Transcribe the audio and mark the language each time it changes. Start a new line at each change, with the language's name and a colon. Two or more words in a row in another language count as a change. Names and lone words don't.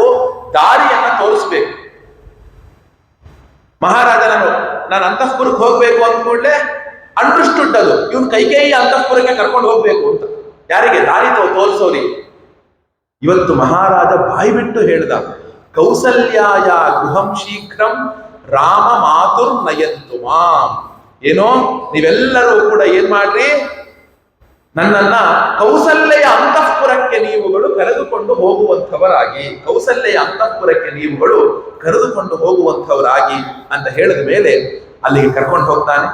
Kannada: ದಾರಿಯನ್ನ ತೋರಿಸ್ಬೇಕು. ಮಹಾರಾಜ ನಾನು ಅಂತಃಪುರಕ್ಕೆ ಹೋಗ್ಬೇಕು ಅಂದ್ಕೊಂಡ್ಲೆ ಅಂಡರ್ಸ್ಟುಡ್ ಅದು, ಇವನು ಕೈಕೇಯಿ ಅಂತಃಪುರಕ್ಕೆ ಕರ್ಕೊಂಡು ಹೋಗ್ಬೇಕು ಅಂತ. ಯಾರಿಗೆ? ದಾರಿ ತೋರಿಸೋರಿಗೆ. ಇವತ್ತು ಮಹಾರಾಜ ಬಾಯಿ ಬಿಟ್ಟು ಹೇಳ್ದ,
Sanskrit: ಕೌಸಲ್ಯಾಯ ಗೃಹಂ ಶೀಘ್ರಂ ರಾಮ ಮಾತುರ್ ನಯಂತು ಮಾಂ.
Kannada: ಏನೋ ನೀವೆಲ್ಲರೂ ಕೂಡ ಏನ್ ಮಾಡ್ರಿ, ನನ್ನನ್ನ ಕೌಸಲ್ಯೆಯ ಅಂತಃಪುರಕ್ಕೆ ನೀವುಗಳು ಕರೆದುಕೊಂಡು ಹೋಗುವಂಥವರಾಗಿ, ಕೌಸಲ್ಯೆಯ ಅಂತಃಪುರಕ್ಕೆ ನೀವುಗಳು ಕರೆದುಕೊಂಡು ಹೋಗುವಂಥವರಾಗಿ ಅಂತ ಹೇಳಿದ ಮೇಲೆ ಅಲ್ಲಿಗೆ ಕರ್ಕೊಂಡು ಹೋಗ್ತಾನೆ.